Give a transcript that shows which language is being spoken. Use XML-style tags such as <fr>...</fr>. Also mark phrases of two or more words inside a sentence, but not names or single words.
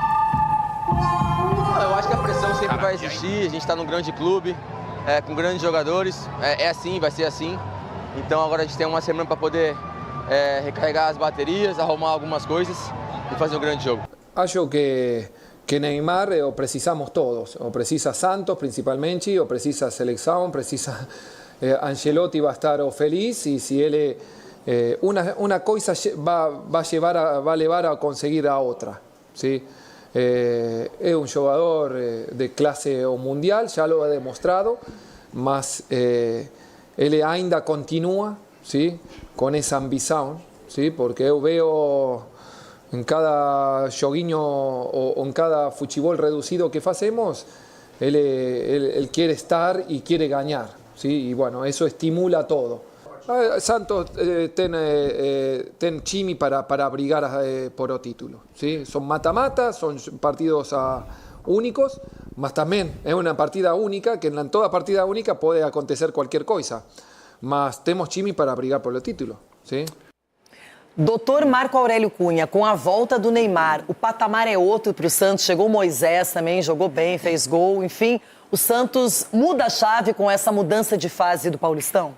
<pt>Eu acho que a pressão sempre vai existir, a gente está num grande clube, com grandes jogadores, é assim, vai ser assim. Então agora a gente tem uma semana para poder recarregar as baterias, arrumar algumas coisas e fazer um grande jogo. Acho que Neymar o precisamos todos, o precisa Santos principalmente, o precisa Seleção, precisa</pt> <es>Ancelotti va a estar feliz y si él una cosa va a llevar a conseguir a otra, ¿sí? Es un jugador de clase mundial, ya lo ha demostrado, mas él ainda continúa, ¿sí? Con esa ambición, ¿sí? Porque yo veo en cada joguinho o en cada futebol reducido que hacemos, él quiere estar y quiere ganar, ¿sí? Y bueno, eso estimula todo.</es> <pt>Santos tem time para brigar por o título.</pt> <es>¿Sí? Son mata-mata, son partidos únicos,</es> <pt>mas também é uma partida única, que em toda partida única pode acontecer qualquer coisa. Mas temos time para brigar pelo título.</pt> <es>¿Sí?</es> <pt>Doutor Marco Aurélio Cunha, com a volta do Neymar, o patamar é outro para o Santos. Chegou o Moisés também, jogou bem, fez gol, enfim. O Santos muda a chave com essa mudança de fase do Paulistão?</pt>